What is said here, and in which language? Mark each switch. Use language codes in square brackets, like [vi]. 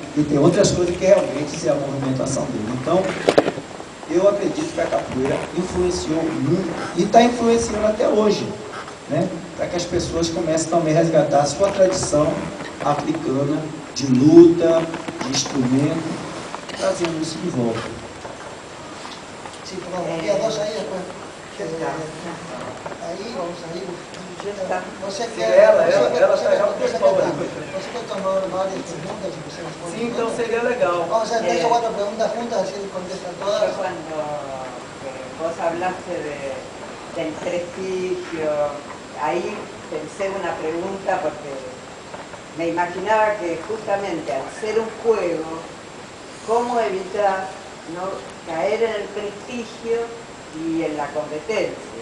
[pt] E tem outras coisas que realmente é a movimentação dele. Então, eu acredito que a capoeira influenciou muito, e está influenciando até hoje, né? Para que as pessoas comecem também a resgatar a sua tradição africana, de luta, de instrumento, trazendo isso de volta. [es] Sí, perdón, había dos ahí después. Ahí, vamos a ir. No sé qué. [pt] Ela está já Você quer tomar várias perguntas [es] y empezamos con [pt] Sim, então seria legal. [es] Vamos a hacer 3 o 4 preguntas juntas, así contestan todas. Yo cuando vos hablaste del prestigio, ahí pensé una pregunta porque me imaginaba que justamente al ser un juego, ¿cómo evitar no caer en el prestigio y en la competencia?